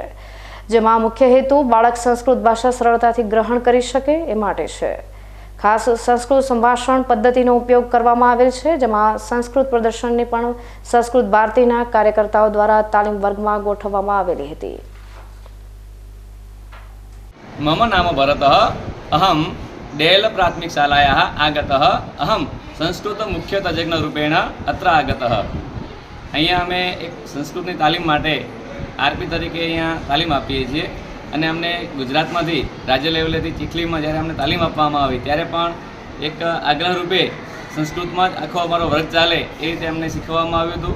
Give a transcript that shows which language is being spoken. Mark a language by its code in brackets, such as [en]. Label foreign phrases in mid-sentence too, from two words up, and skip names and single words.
[gu] જેમાં મુખ્ય હેતુ બાળક સંસ્કૃત ભાષા સરળતાથી ગ્રહણ કરી શકે એ માટે છે. ખાસ સંસ્કૃત સંભાષણ પદ્ધતિનો ઉપયોગ કરવામાં આવેલ છે. જેમાં સંસ્કૃત પ્રદર્શનની પણ સંસ્કૃત ભારતીના કાર્યકર્તાઓ દ્વારા તાલીમ વર્ગમાં ગોઠવવામાં આવેલી હતી. [sa] मम नाम भरतः अहम डेल प्राथमिक शालायाः आगतः अहम संस्कृत मुख्य तज्ञरूपेण अत्र आगतः. [gu] અહીંયા અમે એક સંસ્કૃતની તાલીમ માટે RP તરીકે અહીંયા તાલીમ આપીએ છીએ અને અમને ગુજરાતમાંથી રાજ્ય લેવલેથી ચીખલીમાં જ્યારે અમને તાલીમ આપવામાં આવી ત્યારે પણ એક આગ્રહ રૂપે સંસ્કૃતમાં જ આખો અમારો વર્ગ ચાલે એ રીતે અમને શીખવવામાં આવ્યું હતું.